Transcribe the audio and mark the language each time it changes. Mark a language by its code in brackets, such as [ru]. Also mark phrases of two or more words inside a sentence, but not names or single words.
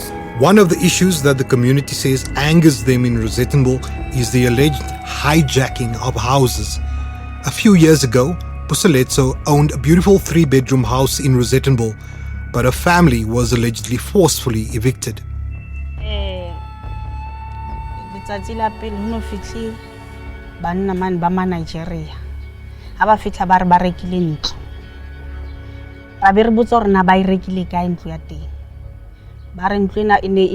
[en] One of the issues that the community says angers them in Rosettenville is the alleged hijacking of houses. A few years ago, Puseletso owned a beautiful 3-bedroom house in Rosettenville, but her family was allegedly forcefully evicted. [st] Banna man ba ma Nigeria ha ba fitla ba re ba rekile ntlo ba be re botsa gore na ba e rekile ka ntlo ya teng ba re ntlo ena e ne